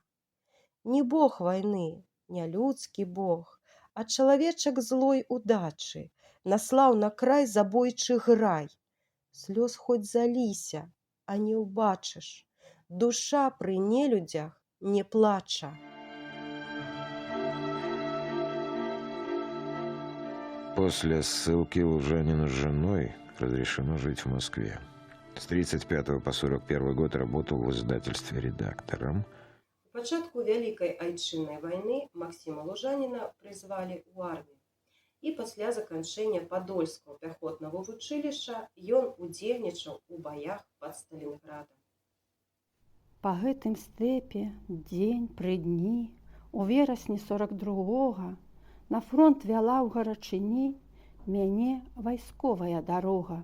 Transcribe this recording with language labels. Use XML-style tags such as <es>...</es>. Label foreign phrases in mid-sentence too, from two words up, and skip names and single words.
<be>Не бог вайны, не людскі бог, а чалавечак злой удачы наслаў на край забойчы грай. Слёз хоць заліся, а не ўбачыш, душа пры нелюдзях не плача.</be> <ru>После ссылки Лужанину с женой разрешено жить в Москве. С 1935 по 1941 год работал в издательстве редактором.</ru> <be>У пачатку Вялікай айчыннай вайны Максіма Лужаніна прызвалі ў армію. І пасля заканчэння Падольскага пяхотнага вучылішча ён удзельнічаў у баях пад Сталінградам. Па гэтым стэпе дзень пры дні у верасні 42-го на фронт вяла ў гарачыні мяне вайсковая дарога.</be>